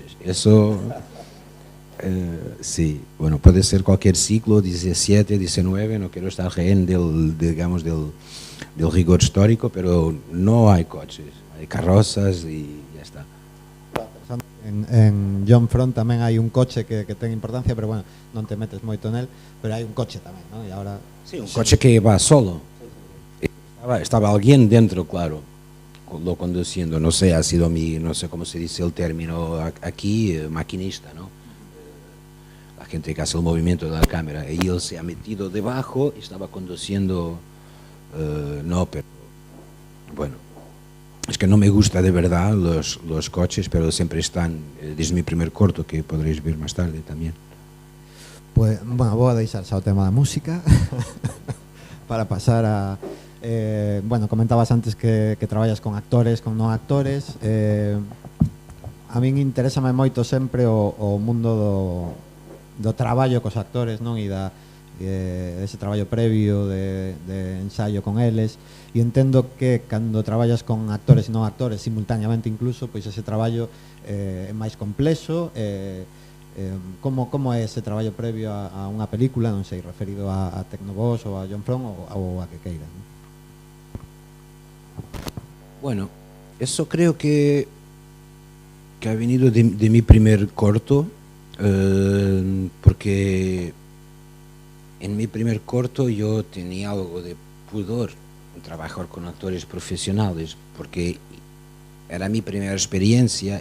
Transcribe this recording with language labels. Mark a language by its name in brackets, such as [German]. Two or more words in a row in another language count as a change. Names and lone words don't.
[Spanish] Eso... sí, bueno, puede ser cualquier siglo, 17, 19, no quiero estar rehén del rigor histórico, pero no hay coches, hay carrozas y ya está. [Galician] En John Front tamén hai un coche que ten importancia, pero bueno, non te metes moito nel, pero hai un coche tamén, ¿no? [Spanish] Y ahora... Sí, un coche que va solo. Estaba alguien dentro, claro, lo conduciendo, no sé, ha sido no sé cómo se dice el término aquí, maquinista, ¿no? Gente que hace el movimiento de la cámara, y él se ha metido debajo y estaba conduciendo, no, pero bueno, es que no me gusta de verdad los coches, pero siempre están, desde mi primer corto, que podréis ver más tarde también. [Galician] Pues, bueno, vou a deixar xa o tema da música para pasar a... bueno, comentabas antes que traballas con actores, con non actores. A min interésame moito sempre o mundo do traballo cos actores, non? E ese traballo previo de ensayo con eles, e entendo que cando traballas con actores e non actores simultáneamente incluso, pois ese traballo é máis complexo. Como é ese traballo previo a unha película, non sei, referido a Tecnoboss ou a John From ou a que queira, non? [Spanish] Bueno, eso creo que ha venido de mi primer corto, porque en mi primer corto yo tenía algo de pudor en trabajar con actores profesionales, porque era mi primera experiencia.